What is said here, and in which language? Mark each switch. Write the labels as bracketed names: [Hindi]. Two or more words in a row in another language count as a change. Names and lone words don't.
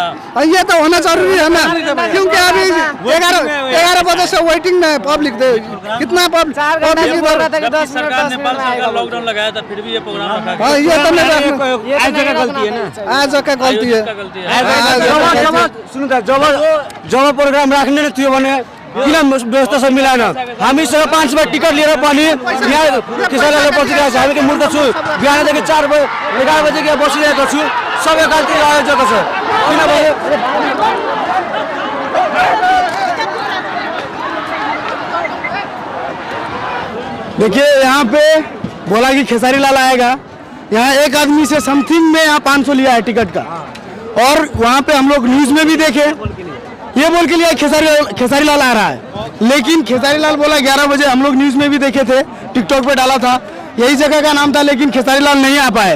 [Hindi] ये तो होना जरूरी है ना, क्योंकि अभी 11 बजे से वेटिंग में पब्लिक कितना पब्लिक सरकार नेपाल सरकार लॉकडाउन लगाया था, फिर भी ये प्रोग्राम रखा। हाँ ये तो आज जगह गलती है ना, आज का गलती है। [Nepali] सुनो जब प्रोग्राम रखने थियो भने किन व्यवस्था सब मिलाएन। हामीसँग 5 बार टिकट लिएर पनि यहाँ खेसारी लाल बसिरहेको छ, हामी के मूर्ख छु, बिहानदेखि 4 बजे 11 बजे यहाँ बसिरहेको छु, सबै गल्ती आयोजक छ। किनभने [Hindi] देखिए यहाँ पे बोला कि खेसारी लाल आएगा, यहाँ एक आदमी से समथिंग में यहाँ 500 लिया है टिकट का, और वहाँ पे हम लोग न्यूज में भी देखे ये बोल के लिया खेसारी लाल आ रहा है, लेकिन खेसारी लाल बोला 11 बजे, हम लोग न्यूज में भी देखे थे, टिकटॉक पे डाला था, यही जगह का नाम था, लेकिन खेसारी लाल नहीं आ पाए।